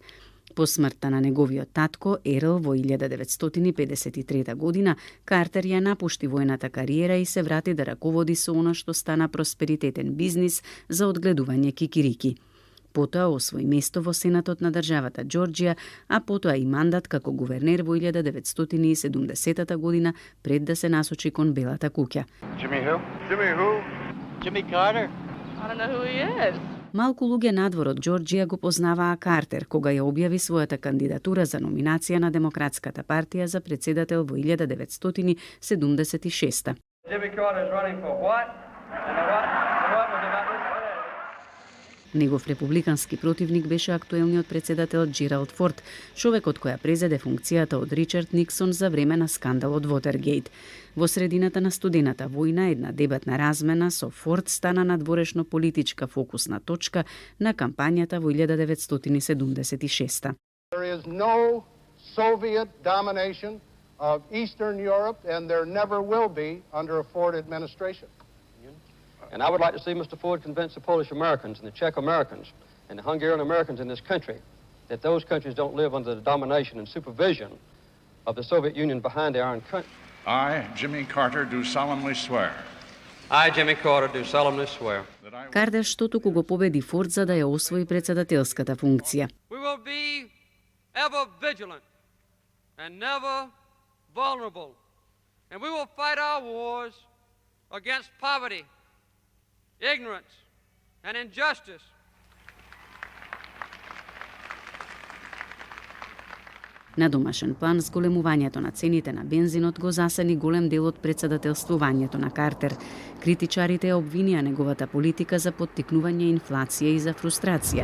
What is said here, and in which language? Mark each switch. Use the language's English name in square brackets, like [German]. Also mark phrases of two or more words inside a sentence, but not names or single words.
[Macedonian] По смртта на неговиот татко, Ерл, во 1953 година, Картер ја напушти војната кариера и се врати да раководи со она што стана просперитетен бизнис за одгледување кикирики. Потоа освои место во Сенатот на државата Џорџија, а потоа и мандат како гувернер во 1970 година пред да се насочи кон Белата куќа. [English] Jimmy who? Jimmy who? Jimmy Carter. I don't know who he is. [Macedonian] Малку луѓе надвор од Џорџија го познаваа Картер, кога ја објави својата кандидатура за номинација на Демократската партија за председател во 1976. [English] Jimmy Carter is running for what? And what was about this? [Macedonian] Негов републикански противник беше актуелниот председател Џералд Форд, човекот која презеде функцијата од Ричард Никсон за време на скандалот Вотергејт. Во средината на студената војна, една дебатна размена со Форд стана надворешно политичка фокусна точка на кампањата во 1976. [English] There is no Soviet domination of Eastern Europe and there never will be under a Ford administration. And I would like to see Mr. Ford convince the Polish Americans and the Czech Americans and the Hungarian Americans in this country that those countries don't live under the domination and supervision of the Soviet Union behind the Iron Curtain. I, Jimmy Carter, do solemnly swear. I, Jimmy Carter, do solemnly swear. [Macedonian] Картер што туку го победи Форд за да ја освои председателската функција. [English] We will be ever vigilant and never vulnerable. And we will fight our wars against poverty, ignorance and injustice. [Macedonian] На домашен план, зголемувањето на цените на бензинот го засени голем дел од председателствувањето на Картер. Критичарите ја обвинија неговата политика за поттикнување инфлација и за фрустрација.